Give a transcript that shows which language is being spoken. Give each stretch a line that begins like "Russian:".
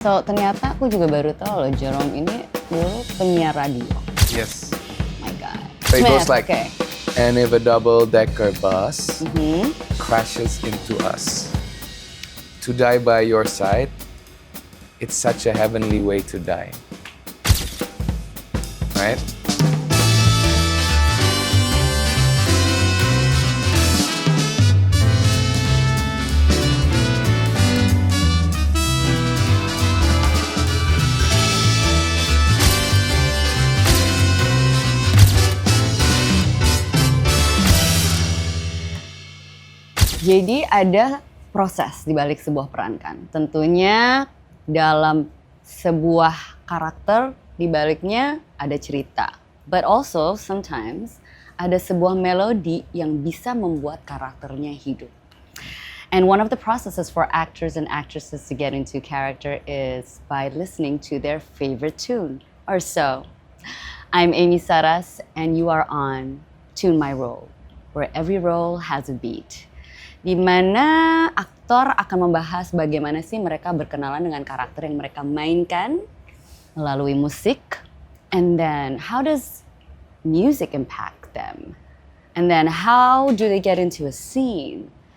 Indonesian: So, ternyata aku juga baru tahu loh, Jerome ini dulu penyiar radio.
English: Yes. Oh my God. So it goes like, okay. and if a double-decker bus crashes into us, to die by your side, it's such a heavenly way to die. Right?
Indonesian: Jadi ada proses di balik sebuah peran kan. Tentunya dalam sebuah karakter di baliknya ada cerita.
English: But also sometimes
Indonesian: ada sebuah melodi yang bisa membuat karakternya hidup.
English: And one of the processes for actors and actresses to get into character is by listening to their favorite tune or so. I'm Amy Saras and you are on Tune My Role, where every role has a beat.
Indonesian: Di mana aktor akan membahas bagaimana sih mereka berkenalan dengan karakter yang mereka mainkan melalui musik,
English: and then how does music impact them, and then how do they get into a scene.